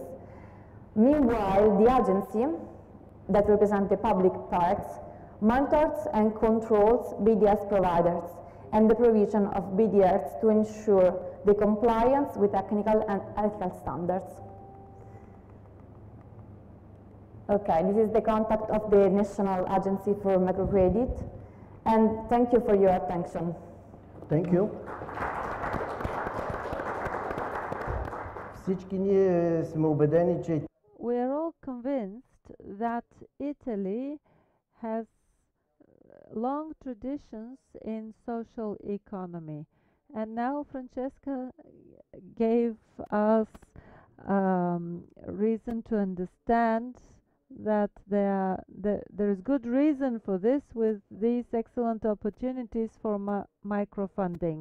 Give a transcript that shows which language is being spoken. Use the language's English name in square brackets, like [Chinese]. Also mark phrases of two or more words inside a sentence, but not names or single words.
[English] Meanwhile, the agency that represents the public parts monitors and controls BDS providers and the provision of BDS to ensure the compliance with technical and ethical standards. Okay, this is the contact of the National Agency for Microcredit, and thank you for your attention. Thank you. [Bulgarian] Всички ние сме убедени, че [English] We are all convinced that Italy has long traditions in social economy. And now Francesca gave us reason to understand that there is good reason for this with these excellent opportunities for microfunding.